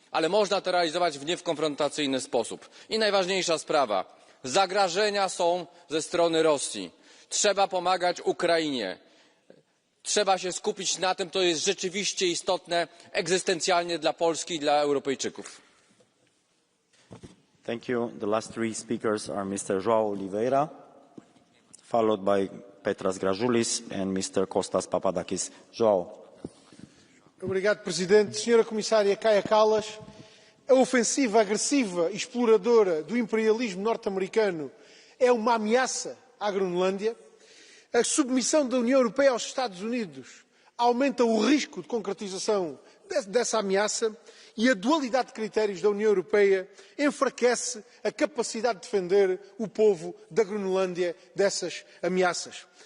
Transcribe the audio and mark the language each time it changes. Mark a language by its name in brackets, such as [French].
[Polish] Ale można to realizować w niekonfrontacyjny sposób. I najważniejsza sprawa. Zagrożenia są ze strony Rosji. Trzeba pomagać Ukrainie. Trzeba się skupić na tym, co jest rzeczywiście istotne egzystencjalnie dla Polski i dla Europejczyków. [English] Thank you. The last three speakers are Mr. João Oliveira, followed by Petras Grajoulis and Mr. Kostas Papadakis. João. [Portuguese] Obrigado, Presidente. Senhora Comissária Kaja Kallas, a ofensiva agressiva e exploradora do imperialismo norte-americano é uma ameaça à Groenlândia. A submissão da União Europeia aos Estados Unidos aumenta o risco de concretização dessa ameaça e a dualidade de critérios da União Europeia enfraquece a capacidade de defender o povo da Groenlândia dessas ameaças.